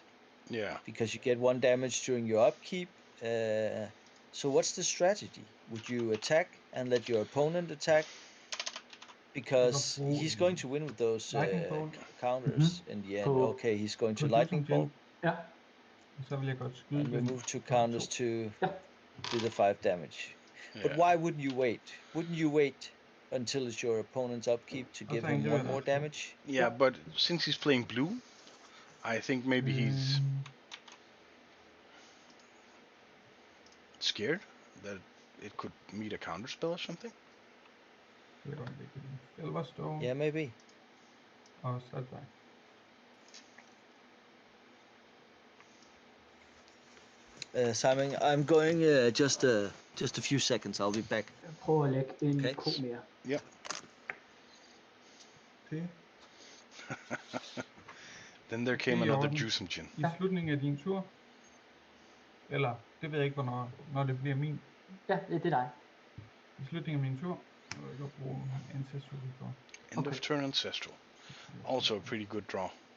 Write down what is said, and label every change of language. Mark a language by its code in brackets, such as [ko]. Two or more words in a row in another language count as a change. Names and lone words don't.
[en] Yeah. Because you get 1 damage during your upkeep. So what's the strategy? Would you attack and let your opponent attack? Because he's going to win with those counters in the end. Okay, he's going to Lightning Bolt. [da] Ja. Så vil jeg godt skyde. [en] And remove 2 counters to do the 5 damage. But why wouldn't you wait? Wouldn't you wait until it's your opponent's upkeep to give him 1 more damage? Yeah, but since he's playing blue, I think maybe he's scared that it could meet a counter spell or something. Yeah, maybe. [da] Og så er det dig. Simon, [en] I'm going just a few seconds. I'll be back. [da] Prøv at lægge en ko mere. Ja. Det. [en] Then there came another Jusam-Gen. [da] I slutningen af din tur. Eller, det ved jeg ikke, hvornår, når det bliver min. Ja, det er dig. I slutningen af min tur, så vil jeg godt bruge Ancestral Recall. [en] End of turn Ancestral. Also a pretty good draw.